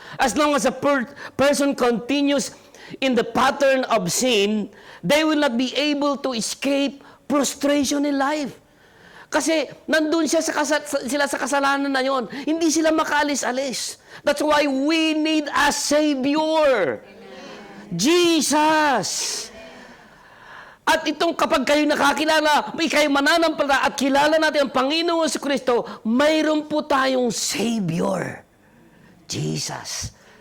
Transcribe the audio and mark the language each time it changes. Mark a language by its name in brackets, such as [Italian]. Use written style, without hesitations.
[English] As long as a person continues in the pattern of sin, they will not be able to escape prostration in life. [Filipino] Kasi nandun siya sila sa kasalanan na yon. Hindi sila makaalis-alis. [English] That's why we need a Savior. [Filipino] Jesus. At itong kapag kayo nakakilala, may kayo mananampalataya at kilala natin ang Panginoon si Kristo, mayroon po tayong Savior. Jesus.